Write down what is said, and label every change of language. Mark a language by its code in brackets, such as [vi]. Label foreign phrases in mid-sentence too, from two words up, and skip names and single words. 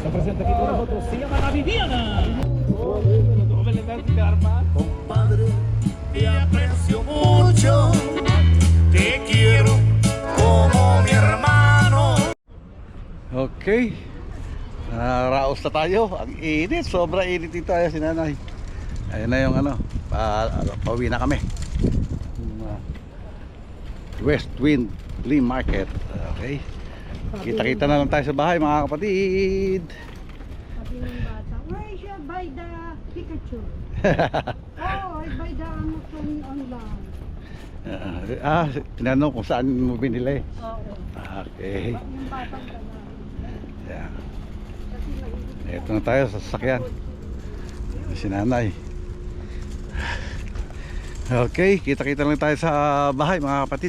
[es] presenta aquí con nosotros, se llama La Viviana. Compadre, te aprecio mucho, te quiero como mi hermano. [tl] Okay. Raos na tayo. Ang init. Sobra init dito. Ayan si nanay. Ayun na yung ano. Pauwi na kami. West Wind Flea Market. Okay. Kita-kita na lang tayo sa bahay mga kapatid. Sabi ng bata, [en] where is your buy the Pikachu? Oh, I buy the Amazon online. [tl] Tinanong kung saan mo binili. Oo. Okay. Yung batang gano'n. [en] Yeah. [tl] Kasi mainit. Ito na tayo sa sasakyan. Si nanay. Okay, kita-kita lang tayo sa bahay mga kapatid.